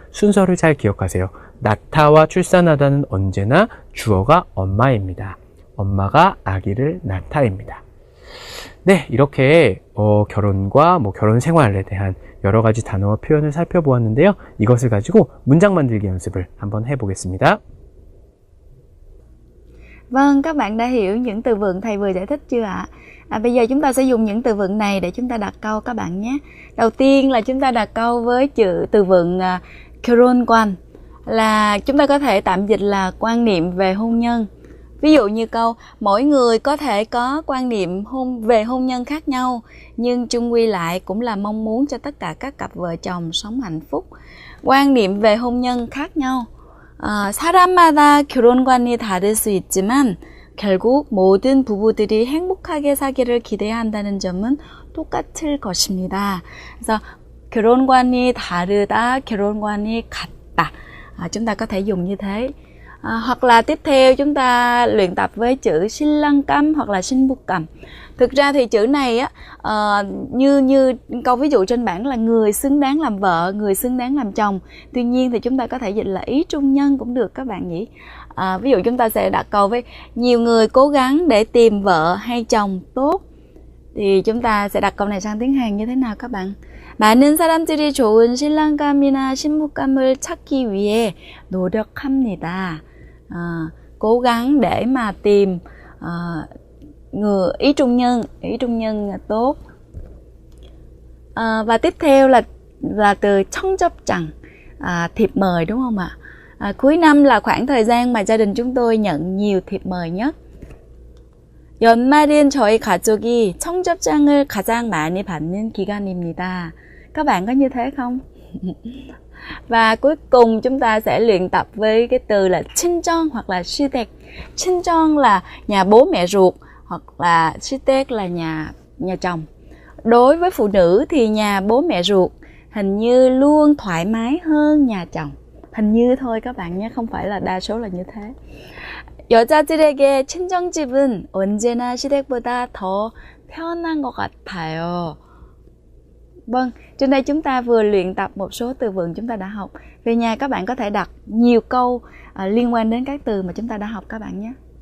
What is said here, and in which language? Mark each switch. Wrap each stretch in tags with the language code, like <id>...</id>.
<ko>순서를 잘 기억하세요. 낳다와 출산하다는 언제나 주어가 엄마입니다. 엄마가 아기를 낳다입니다. 네, 이렇게 결혼과 결혼 생활에 대한 여러 가지 단어와 표현을 살펴보았는데요. 이것을 가지고 문장 만들기 연습을 한번 해보겠습니다.</ko> <vi>Vâng, các bạn đã hiểu những từ vựng thầy vừa giải thích chưa ạ? Bây giờ chúng ta sẽ dùng những từ vựng này để chúng ta đặt câu các bạn nhé. Đầu tiên là chúng ta đặt câu với từ vựng 결혼관, là chúng ta có thể tạm dịch là quan niệm về hôn nhân. Ví dụ như câu mỗi người có thể có quan niệm về hôn nhân khác nhau, nhưng chung quy lại cũng là mong muốn cho tất cả các cặp vợ chồng sống hạnh phúc. quan niệm về hôn nhân khác nhau.</vi> <ko>사람마다 결혼관이 다를 수 있지만 결국 모든 부부들이 행복하게 사기를 기대해야 한다는 점은 똑같을 것입니다. 그래서 결혼관이 다르다, 결혼관이 같다.</ko> <vi>Chúng ta có thể dùng như thế. Hoặc là tiếp theo chúng ta luyện tập với chữ 신랑감 hoặc là 신부감. Thực ra thì chữ này á, như câu ví dụ trên bảng là người xứng đáng làm vợ, người xứng đáng làm chồng. Tuy nhiên thì chúng ta có thể dịch là ý trung nhân cũng được các bạn nhỉ. Ví dụ chúng ta sẽ đặt câu với nhiều người cố gắng để tìm vợ hay chồng tốt. Thì chúng ta sẽ đặt câu này sang tiếng Hàn như thế nào các bạn?</vi> <ko>많은 사람들이 좋은 신랑감이나 신부감을 찾기 위해 노력합니다.</ko> <vi>Cố gắng để mà tìm người ý trung nhân tốt. Và tiếp theo là từ 청접장, thiệp mời đúng không ạ? Cuối năm là khoảng thời gian mà gia đình chúng tôi nhận nhiều thiệp mời nhất.</vi> <ko>연말은 저희 가족이 청첩장을 가장 많이 받는 기간입니다.</ko> <vi>Các bạn có như thế không? Và cuối cùng chúng ta sẽ luyện tập với cái từ là 친정 hoặc là 시댁. 친정 là nhà bố mẹ ruột hoặc là 시댁 là nhà chồng. Đối với phụ nữ thì nhà bố mẹ ruột hình như luôn thoải mái hơn nhà chồng. Hình như thôi các bạn nhé, không phải là đa số là như thế.</vi> <ko>여자들에게 친정집은 언제나 시댁보다 더 편한 것 같아요.</ko> <vi>Vâng, trên đây chúng ta vừa luyện tập một số từ vựng chúng ta đã học. Về nhà các bạn có thể đặt nhiều câu liên quan đến các từ mà chúng ta đã học các bạn nhé.</vi>